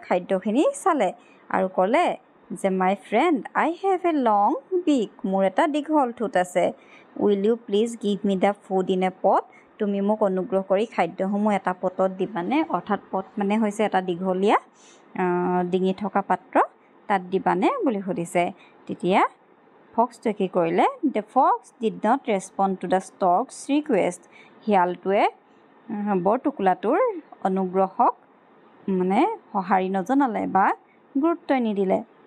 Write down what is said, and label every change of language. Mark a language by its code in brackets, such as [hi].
[as] খাদ্যখিনি চালে আৰু ক'লে যে [en] my friend, I have a long beak, [as] মোৰ এটা দীঘল ঠোঁট আছে। [en] Will you please give me the food in a pot? [as] তুমি মোক অনুগ্ৰহ কৰি খাদ্যসমূহ এটা পটত দিবানে? অৰ্থাৎ পট মানে হৈছে এটা দীঘলীয়া ডিঙি থকা পাত্ৰ, তাত দিবানে বুলি সুধিছে। তেতিয়া ফক্সটোৱে কি কৰিলে? [en] The fox did not respond to the stork's request. [as] শিয়ালটোৱে বৰটোকোলাটোৰ অনুগ্ৰহক মানে সঁহাৰি নজনালে বা গুৰুত্বই নিদিলে।